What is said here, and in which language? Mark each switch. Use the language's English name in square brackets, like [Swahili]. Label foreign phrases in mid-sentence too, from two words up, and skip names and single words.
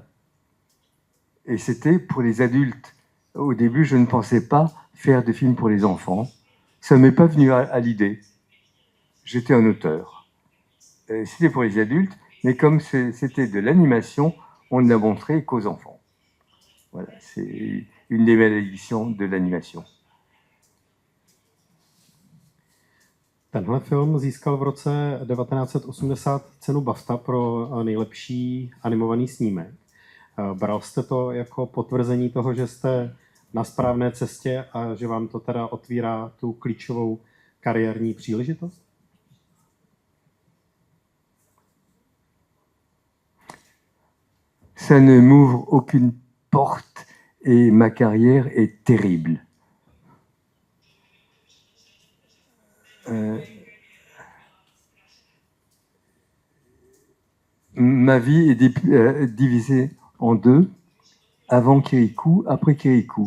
[French] Et c'était pour les adultes. Au début, je ne pensais pas faire de films pour les enfants. Ça ne m'est pas venu à l'idée. J'étais un auteur. C'était pour les adultes, mais comme c'était de l'animation, on ne l'a montré qu'aux enfants. Voilà, c'est une des malédictions de l'animation. [Czech] Tenhle film získal v roce 1980 cenu BAFTA pro nejlepší animovaný snímek. Bral jste to jako potvrzení toho, že jste na správné cestě a že vám to teda otvírá tu klíčovou kariérní příležitost? [French] Ça ne m'ouvre aucune porte et ma carrière est terrible. Ma vie est divisée en deux, avant Kirikou, après Kirikou.